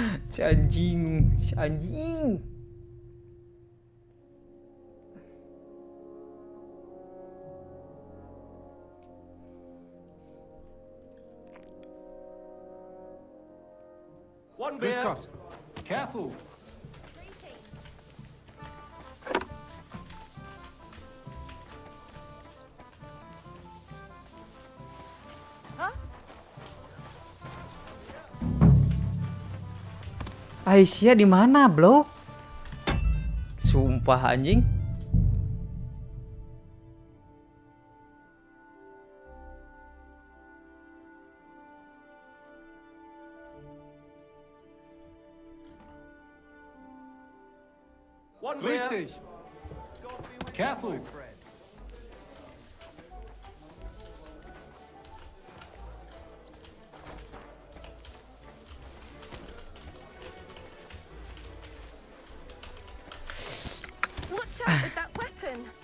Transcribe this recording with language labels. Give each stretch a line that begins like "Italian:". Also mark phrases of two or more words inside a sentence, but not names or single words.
Indonesian: Si anjing, si anjing.
English: One Grüß beer. Gott. Careful.
Indonesian: Aisyah di mana, bro? Sumpah anjing.
English: One Grüß beer. dich. Careful. Watch out with that weapon.